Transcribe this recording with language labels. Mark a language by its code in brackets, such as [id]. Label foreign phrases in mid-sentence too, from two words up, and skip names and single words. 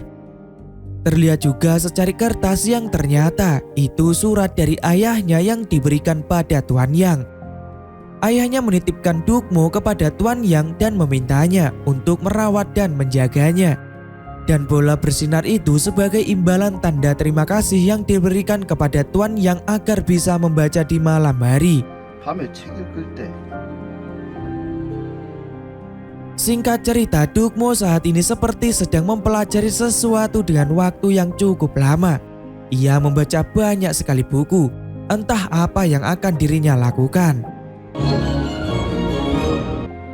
[id] Terlihat juga secari kertas yang ternyata itu surat dari ayahnya yang diberikan pada Tuan Yang. Ayahnya menitipkan Dukmo kepada Tuan Yang dan memintanya untuk merawat dan menjaganya. Dan bola bersinar itu sebagai imbalan tanda terima kasih yang diberikan kepada Tuan Yang agar bisa membaca di malam hari. [ko] 밤에 책 읽을 때 [id] Singkat cerita, Dukmo saat ini seperti sedang mempelajari sesuatu dengan waktu yang cukup lama. Ia membaca banyak sekali buku, entah apa yang akan dirinya lakukan. [ko] 오케이.